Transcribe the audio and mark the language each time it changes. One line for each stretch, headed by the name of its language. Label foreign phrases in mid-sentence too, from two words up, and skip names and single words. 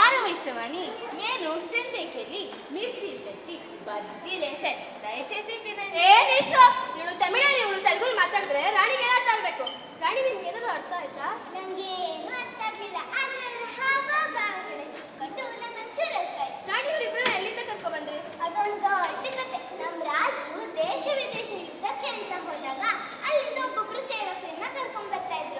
Telugu: ఇష్టమని నేను సెందేకెళ్ళి మిర్చి తెచ్చి బజ్జీలేసే దయచేసి తినండి.
Kannada: ఏ ನಿಲ್ಸು, ಇವಳು ತಮಿಳಲ್ಲಿ ಇವಳು ತೆಲುಗಲ್ಲಿ ಮಾತಾಡಿದ್ರೆ ರಾಣಿಗೆ ಏನು ಅರ್ಥ ಆಗಬೇಕು? ರಾಣಿ ನಿಮ್ಗೆ ಏನಾದ್ರು ಅರ್ಥ ಆಯ್ತಾ? ನನಗೆ ಏನು ಅರ್ಥ ಆಗಲಿಲ್ಲ, ಆದರೆ ಅದರ ಹಾವಭಾವಗಳು ಕೊಟ್ಟು ನನ್ನ ಚೂರು ಅರ್ಥ ಆಯ್ತು. ರಾಣಿ ಇವರಿಬ್ಬರನ್ನ ಎಲ್ಲಿಂದ ಕರ್ಕೊ ಬಂದ್ರಿ? ಅದೊಂದು ದೊಡ್ಡ ಕತೆ. ನಮ್ಮ ರಾಜರು ದೇಶ ವಿದೇಶ ಯುದ್ಧಕ್ಕೆ ಅಂತ ಹೋದಾಗ ಅಲ್ಲಿಂದ ಒಬ್ಬೊಬ್ರು ಸೇವಕರನ್ನ ಕರ್ಕೊಂಡ್ ಬರ್ತಾ ಇದ್ರು.